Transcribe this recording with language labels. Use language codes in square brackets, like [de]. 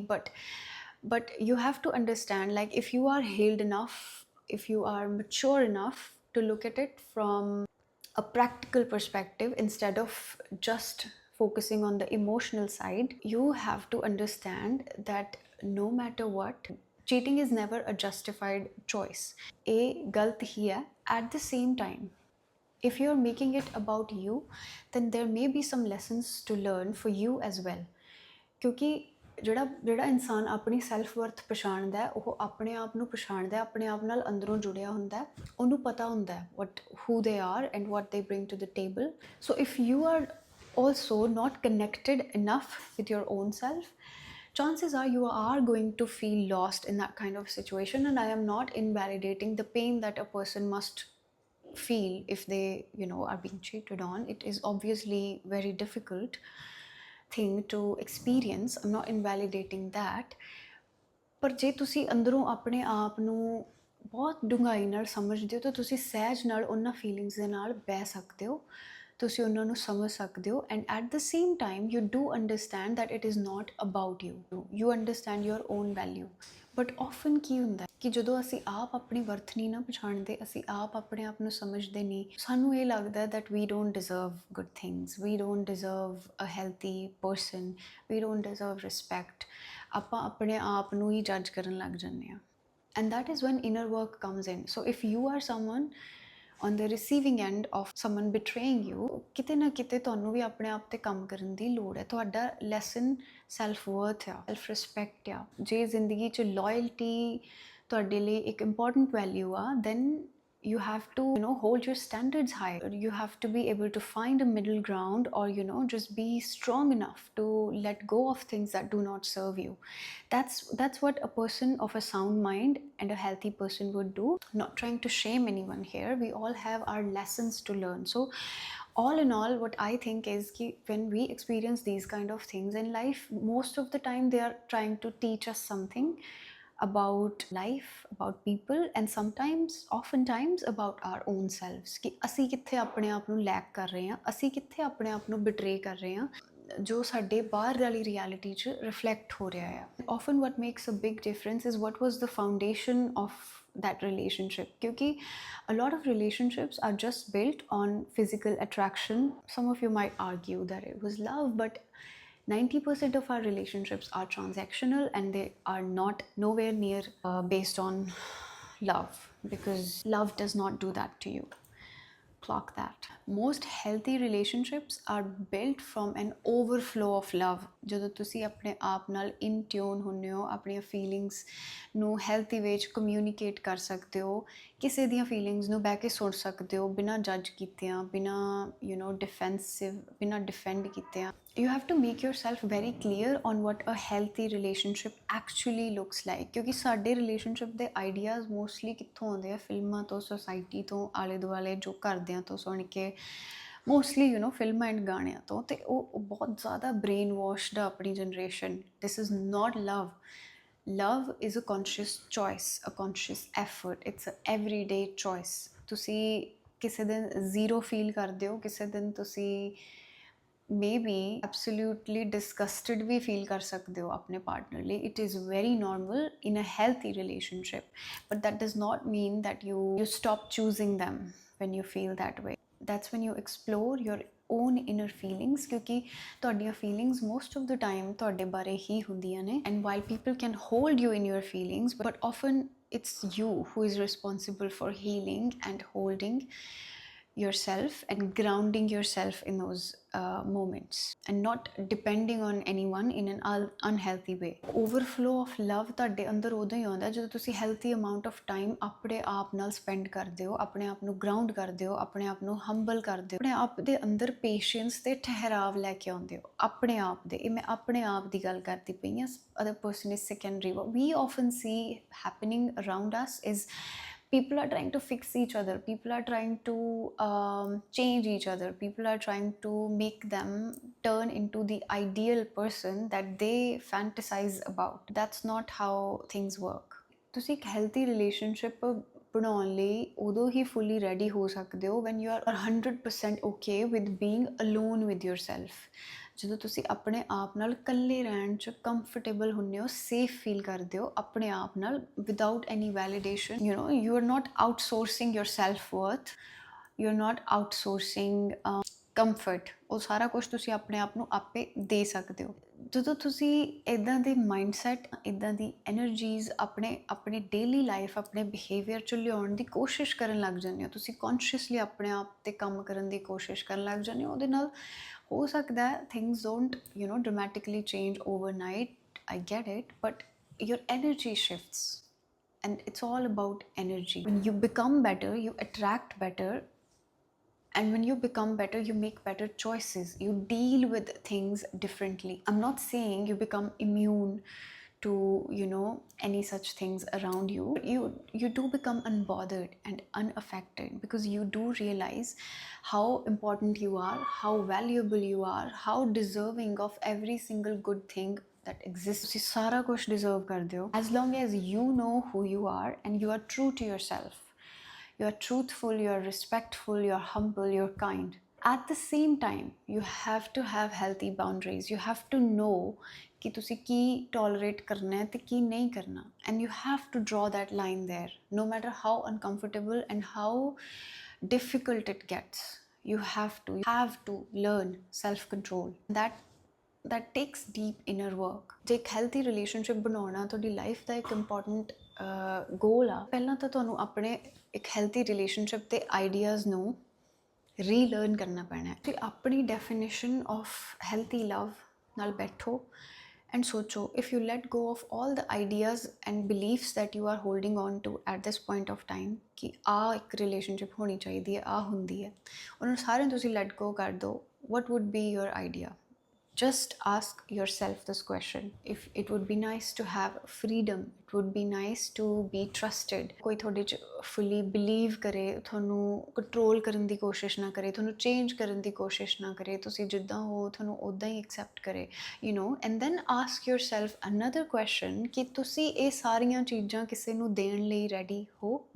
[en] But you have to understand, like, if you are healed enough, if you are mature enough to look at it from a practical perspective instead of just focusing on the emotional side, you have to understand that no matter what, cheating is never a justified choice. [pa] A galt hi hai. [en] At the same time, if you're making it about you, then there may be some lessons to learn for you as well. [pa] क्योंकि ਜਿਹੜਾ ਇਨਸਾਨ ਆਪਣੀ self worth ਪਛਾਣਦਾ ਹੈ, ਉਹ ਆਪਣੇ ਆਪ ਨੂੰ ਪਛਾਣਦਾ, ਆਪਣੇ ਆਪ ਨਾਲ ਅੰਦਰੋਂ ਜੁੜਿਆ ਹੁੰਦਾ, ਉਹਨੂੰ ਪਤਾ ਹੁੰਦਾ [en] what who they are and what they bring to the table. So if you are also not connected enough with your own self, chances are you are going to feel lost in that kind of situation. And I am not invalidating the pain that a person must feel if they, you know, are being cheated on. It is obviously very difficult thing to experience. I'm not invalidating that. [pa] ਪਰ ਜੇ ਤੁਸੀਂ ਅੰਦਰੋਂ ਆਪਣੇ ਆਪ ਨੂੰ ਬਹੁਤ ਡੂੰਘਾਈ ਨਾਲ ਸਮਝਦੇ ਹੋ ਤਾਂ ਤੁਸੀਂ ਸਹਿਜ ਨਾਲ ਉਹਨਾਂ ਫੀਲਿੰਗਸ ਦੇ ਨਾਲ ਬਹਿ ਸਕਦੇ ਹੋ, ਤੁਸੀਂ ਉਹਨਾਂ ਨੂੰ ਸਮਝ ਸਕਦੇ ਹੋ. [en] And at the same time you do understand that it is not about you understand your own value. [pa] But often ਕੀ ਹੁੰਦਾ ਕਿ ਜਦੋਂ ਅਸੀਂ ਆਪ ਆਪਣੀ ਵਰਥ ਨਹੀਂ ਨਾ ਪਛਾਣਦੇ, ਅਸੀਂ ਆਪ ਆਪਣੇ ਆਪ ਨੂੰ ਸਮਝਦੇ ਨਹੀਂ, ਸਾਨੂੰ ਇਹ ਲੱਗਦਾ [en] That we don't deserve good things, we don't deserve a healthy person, we don't deserve respect. [pa] ਆਪਾਂ ਆਪਣੇ ਆਪ ਨੂੰ ਹੀ ਜੱਜ ਕਰਨ ਲੱਗ ਜਾਂਦੇ ਹਾਂ. [en] And that is when inner work comes in. So if you are someone on the receiving end of someone betraying you, [pa] ਕਿਤੇ ਨਾ ਕਿਤੇ ਤੁਹਾਨੂੰ ਵੀ ਆਪਣੇ ਆਪ ਤੇ ਕੰਮ ਕਰਨ ਦੀ ਲੋੜ ਹੈ. ਤੁਹਾਡਾ ਲੈਸਨ ਸੈਲਫ ਵਰਥ ਆ, ਸੈਲਫ ਰਿਸਪੈਕਟ ਆ. ਜੇ ਜ਼ਿੰਦਗੀ 'ਚ ਲੋਇਲਟੀ ਤੁਹਾਡੇ ਲਈ ਇੱਕ ਇੰਪੋਰਟੈਂਟ ਵੈਲਿਊ ਆ, [en] then you have to, you know, hold your standards high. You have to be able to find a middle ground, or, you know, just be strong enough to let go of things that do not serve you. That's what a person of a sound mind and a healthy person would do. Not trying to shame anyone here, we all have our lessons to learn. So all in all, what I think is that when we experience these kind of things in life, most of the time they are trying to teach us something about life, about people, and oftentimes about our own selves. [pa] कि ਅਸੀਂ ਕਿੱਥੇ ਆਪਣੇ ਆਪ ਨੂੰ ਲੈਕ ਕਰ ਰਹੇ ਹਾਂ, ਅਸੀਂ ਕਿੱਥੇ ਆਪਣੇ ਆਪ ਨੂੰ ਬਿਟਰੇ ਕਰ ਰਹੇ ਹਾਂ, ਜੋ ਸਾਡੇ ਬਾਹਰ ਵਾਲੀ ਰਿਐਲਿਟੀ 'ਚ ਰਿਫਲੈਕਟ ਹੋ ਰਿਹਾ ਹੈ. [en] Often what makes a big difference is what was the foundation of that relationship. Kyunki a lot of relationships are just built on physical attraction. Some of you might argue that it was love, but 90% of our relationships are transactional, and they are not nowhere near based on love, because love does not do that to you. Clock that. Most healthy relationships are built from an overflow of love. [pa] ਜਦੋਂ ਤੁਸੀਂ ਆਪਣੇ ਆਪ ਨਾਲ in tune ਹੁੰਦੇ ਹੋ, ਆਪਣੀਆਂ feelings ਨੂੰ healthy ਵੇ 'ਚ ਕਮਿਊਨੀਕੇਟ ਕਰ ਸਕਦੇ ਹੋ, ਕਿਸੇ ਦੀਆਂ ਫੀਲਿੰਗਸ ਨੂੰ ਬਹਿ ਕੇ ਸੁਣ ਸਕਦੇ ਹੋ ਬਿਨਾਂ ਜੱਜ ਕੀਤਿਆਂ, ਬਿਨਾਂ ਡਿਫੈਂਸਿਵ, ਬਿਨਾਂ ਡਿਫੈਂਡ ਕੀਤਿਆਂ. [en] You have to make yourself very clear on what a healthy relationship actually looks like. [pa] ਕਿਉਂਕਿ ਸਾਡੇ ਰਿਲੇਸ਼ਨਸ਼ਿਪ ਦੇ ਆਈਡੀਆਜ਼ ਮੋਸਟਲੀ ਕਿੱਥੋਂ ਆਉਂਦੇ ਆ? ਫਿਲਮਾਂ ਤੋਂ, ਸੋਸਾਇਟੀ ਤੋਂ, ਆਲੇ ਦੁਆਲੇ ਜੋ ਘਰਦਿਆਂ ਤੋਂ ਸੁਣ ਕੇ, ਮੋਸਟਲੀ ਫਿਲਮਾਂ ਐਂਡ ਗਾਣਿਆਂ ਤੋਂ, ਤੇ ਉਹ ਬਹੁਤ ਜ਼ਿਆਦਾ ਬ੍ਰੇਨ ਵਾਸ਼ਡ ਆ ਆਪਣੀ generation. [en] This is not love. Love is a conscious choice, a conscious effort, it's a everyday choice. [pa] ਤੁਸੀਂ ਕਿਸੇ ਦਿਨ ਜ਼ੀਰੋ ਫੀਲ ਕਰਦੇ ਹੋ, ਕਿਸੇ ਦਿਨ ਤੁਸੀਂ [en] maybe absolutely disgusted [pa] ਵੀ feel ਕਰ ਸਕਦੇ ਹੋ ਆਪਣੇ partner ਲਈ। [en] it is very normal in a healthy relationship, but that does not mean that you stop choosing them when you feel that way. That's when you explore your own inner feelings, [pa] ਕਿਉਂਕਿ ਤੁਹਾਡੀਆਂ feelings most of the time ਤੁਹਾਡੇ ਬਾਰੇ ਹੀ ਹੁੰਦੀਆਂ ਨੇ। [en] and while people can hold you in your feelings, but often it's you who is responsible for healing and holding yourself and grounding yourself in those moments, and not depending on anyone in an unhealthy way. [pa] Overflow of love ਤੁਹਾਡੇ ਅੰਦਰ ਉਦੋਂ ਹੀ ਆਉਂਦਾ ਜਦੋਂ ਤੁਸੀਂ healthy amount of time ਆਪਣੇ ਆਪ ਨਾਲ spend ਕਰਦੇ ਹੋ, ਆਪਣੇ ਆਪ ਨੂੰ ground ਕਰਦੇ ਹੋ, ਆਪਣੇ ਆਪ ਨੂੰ humble ਕਰਦੇ ਹੋ, ਆਪਣੇ ਆਪ ਦੇ ਅੰਦਰ patience ਤੇ ਠਹਿਰਾਵ ਲੈ ਕੇ ਆਉਂਦੇ ਹੋ ਆਪਣੇ ਆਪ ਦੇ। ਇਹ ਮੈਂ ਆਪਣੇ ਆਪ ਦੀ ਗੱਲ ਕਰਦੀ ਪਈ ਹਾਂ, [en] other person is secondary. What we often see happening around us is people are trying to fix each other, people are trying to change each other, people are trying to make them turn into the ideal person that they fantasize about. That's not how things work. [pa] ਤੁਸੀਂ ਇੱਕ healthy relationship ਬਣਾਉਣ ਲਈ ਉਦੋਂ ਹੀ fully ready ਹੋ ਸਕਦੇ ਹੋ [en] when you are 100% okay with being alone with yourself. [pa] ਜਦੋਂ ਤੁਸੀਂ ਆਪਣੇ ਆਪ ਨਾਲ ਇਕੱਲੇ ਰਹਿਣ 'ਚ ਕੰਫਰਟੇਬਲ ਹੁੰਦੇ ਹੋ, ਸੇਫ ਫੀਲ ਕਰਦੇ ਹੋ ਆਪਣੇ ਆਪ ਨਾਲ, [en] Without any validation. You are not outsourcing your self worth, you are not outsourcing comfort. [pa] ਉਹ ਸਾਰਾ ਕੁਝ ਤੁਸੀਂ ਆਪਣੇ ਆਪ ਨੂੰ ਆਪੇ ਦੇ ਸਕਦੇ ਹੋ। ਜਦੋਂ ਤੁਸੀਂ ਇੱਦਾਂ ਦੇ ਮਾਈਂਡਸੈਟ, ਇੱਦਾਂ ਦੀ ਐਨਰਜੀਜ਼ ਆਪਣੇ ਡੇਲੀ ਲਾਈਫ, ਆਪਣੇ ਬਿਹੇਵੀਅਰ 'ਚ ਲਿਆਉਣ ਦੀ ਕੋਸ਼ਿਸ਼ ਕਰਨ ਲੱਗ ਜਾਂਦੇ ਹੋ, ਤੁਸੀਂ ਕੌਨਸ਼ੀਅਸਲੀ ਆਪਣੇ ਆਪ 'ਤੇ ਕੰਮ ਕਰਨ ਦੀ ਕੋਸ਼ਿਸ਼ ਕਰਨ ਲੱਗ ਜਾਂਦੇ ਹੋ, ਉਹਦੇ ਨਾਲ ਹੋ ਸਕਦਾ ਹੈ [en] things don't dramatically change overnight. I get it, but your energy shifts, and it's all about energy. When you become better, you attract better, and when you become better, you make better choices, you deal with things differently. I'm not saying you become immune to any such things around you. You do become unbothered and unaffected, because you do realize how important you are, how valuable you are, how deserving of every single good thing that exists. [pa] ਤੁਸੀਂ ਸਾਰਾ ਕੁਝ [en] deserve ਕਰਦੇ ਹੋ as long as you know who you are and you are true to yourself. You are truthful, you are respectful, you are humble, you are kind. At the same time, you have to have healthy boundaries. You have to know [pa] कि तुसी की tolerate करना है ते की नहीं करना, [en] and you have to draw that line there, no matter how uncomfortable and how difficult it gets. You have to learn self-control. That takes deep inner work. [pa] ਜੇ ਇੱਕ healthy relationship ਬਣਾਉਣਾ ਤੁਹਾਡੀ ਲਾਈਫ ਦਾ ਇੱਕ important goal ਆ, ਪਹਿਲਾਂ ਤਾਂ ਤੁਹਾਨੂੰ ਆਪਣੇ ਇੱਕ healthy relationship ਦੇ ideas ਨੂੰ ਰੀਲਰਨ ਕਰਨਾ ਪੈਣਾ ਹੈ। [en] ਤੇ ਆਪਣੀ definition of healthy love ਨਾਲ ਬੈਠੋ ਐਂਡ ਸੋਚੋ, if you let go of all the ideas and beliefs that you are holding on to at this point of time [pa] ਕਿ ਆਹ ਇੱਕ ਰਿਲੇਸ਼ਨਸ਼ਿਪ ਹੋਣੀ ਚਾਹੀਦੀ ਹੈ, ਆਹ ਹੁੰਦੀ ਹੈ, ਉਹਨਾਂ ਸਾਰਿਆਂ ਤੁਸੀਂ ਲੈਟ ਗੋ ਕਰ ਦਿਓ। [en] what would be your idea? Just ask yourself this question. If it would be nice to have freedom, it would be nice to be trusted. [pa] ਕੋਈ ਤੁਹਾਡੇ 'ਚ fully believe ਕਰੇ, ਤੁਹਾਨੂੰ ਕੰਟਰੋਲ ਕਰਨ ਦੀ ਕੋਸ਼ਿਸ਼ ਨਾ ਕਰੇ, ਤੁਹਾਨੂੰ ਚੇਂਜ ਕਰਨ ਦੀ ਕੋਸ਼ਿਸ਼ ਨਾ ਕਰੇ, ਤੁਸੀਂ ਜਿੱਦਾਂ ਹੋ ਤੁਹਾਨੂੰ ਉੱਦਾਂ ਹੀ accept ਕਰੇ, [en] and then ask yourself another question [pa] ਕਿ ਤੁਸੀਂ ਇਹ ਸਾਰੀਆਂ ਚੀਜ਼ਾਂ ਕਿਸੇ ਨੂੰ ਦੇਣ ਲਈ ready ਹੋ?